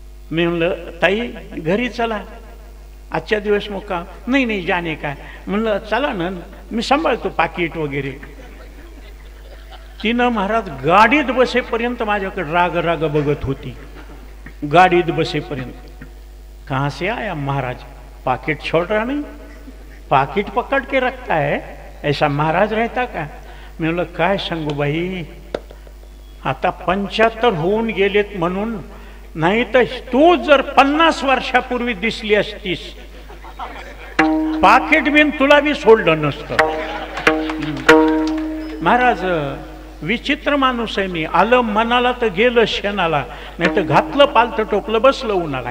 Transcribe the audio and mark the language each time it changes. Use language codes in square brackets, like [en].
[mr] मी म्हणलं ताई घरी चला, आजच्या दिवस मुक्काम. नाही जाणे काय. म्हणलं चला ना, मी सांभाळतो पाकिट वगैरे. तिनं महाराज गाडीत बसेपर्यंत माझ्याकडे राग बघत होती. गाडीत बसेपर्यंत. [hi] कहाँ से आया महाराज, पाकिट छोड़ रहा नहीं, पाकिट पकड़ के रखता है, ऐसा महाराज रहता का. [mr] मी म्हणलं काय सांगू बाई, आता 75 होऊन गेलेत म्हणून. नाही तर तू जर 50 वर्षापूर्वी दिसली असतीस, पाकिट बिन तुला बी सोडलं नसतं. महाराज विचित्र माणूस आहे मी. आलं मनाला तर गेलं शेणाला, नाही तर घातलं पालतं टोपलं बसलं उन्हाला.